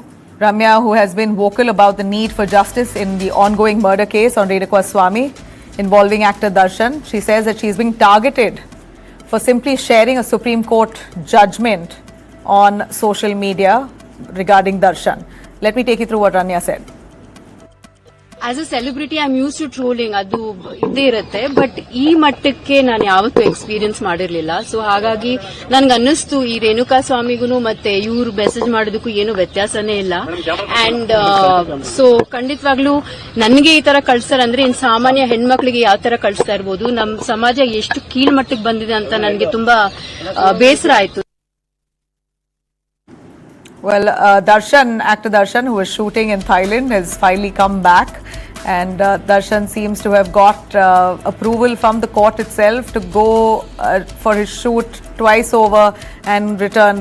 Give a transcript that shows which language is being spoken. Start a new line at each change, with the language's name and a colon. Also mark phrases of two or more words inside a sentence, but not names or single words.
English: Ramya, who has been vocal about the need for justice in the ongoing murder case on Renukwa Swamy involving actor Darshan, she says that she is being targeted for simply sharing a Supreme Court judgment on social media regarding Darshan. Let me take you through what Rania said. As a celebrity, I'm used to trolling.
Kannada: ಅದು ಇದ್ದೇ ಇರುತ್ತೆ, but ಈ ಮಟ್ಟಕ್ಕೆ ನಾನು ಯಾವತ್ತೂ experience ಮಾಡಿರಲಿಲ್ಲ. So hagagi nanage annistu ee Renukwa Swamigunu matte iವರು ಮೆಸೇಜ್ ಮಾಡೋದಕ್ಕೂ ಏನು ವ್ಯತ್ಯಾಸನೇ ಇಲ್ಲ.
English: And so
Kannada: ಖಂಡಿತವಾಗ್ಲೂ ನನಗೆ ಈ ತರ ಕಳಿಸ್ತಾರೆ ಅಂದ್ರೆ ಇನ್ ಸಾಮಾನ್ಯ ಹೆಣ್ಮಕ್ಳಿಗೆ ಯಾವ ತರ ಕಳಿಸ್ತಾ ಇರಬಹುದು. ನಮ್ಮ ಸಮಾಜ ಎಷ್ಟು ಕೀಳ್ ಮಟ್ಟಕ್ಕೆ ಬಂದಿದೆ ಅಂತ ನನಗೆ ತುಂಬಾ ಬೇಸರ ಆಯ್ತು. Well, actor Darshan, who was shooting in Thailand, has finally come back, and Darshan seems to have got approval from the court itself to go for his shoot twice over and return.